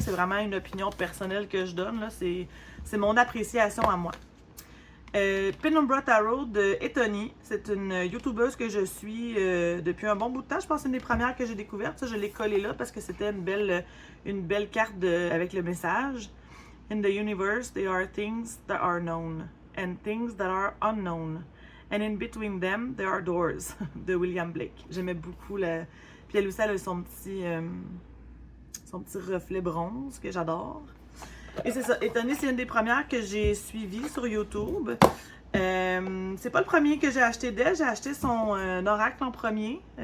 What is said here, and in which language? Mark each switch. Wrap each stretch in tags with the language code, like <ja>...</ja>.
<fr>C'est vraiment une opinion personnelle que je donne, là. C'est mon appréciation à moi. Penumbra Tarot de Etony. C'est une youtubeuse que je suis depuis un bon bout de temps. Je pense que c'est une des premières que j'ai découvertes. Ça, je l'ai collée là parce que c'était une belle carte avec le message.</fr> <en>In the universe, there are things that are known and things that are unknown. And in between them, there are doors.</en> <fr>De William Blake. J'aimais beaucoup la... Puis elle aussi, elle a son petit reflet bronze que j'adore. Et c'est ça, Etony, c'est une des premières que j'ai suivies sur YouTube. C'est pas le premier que j'ai acheté d'elle, j'ai acheté son oracle en premier.</fr>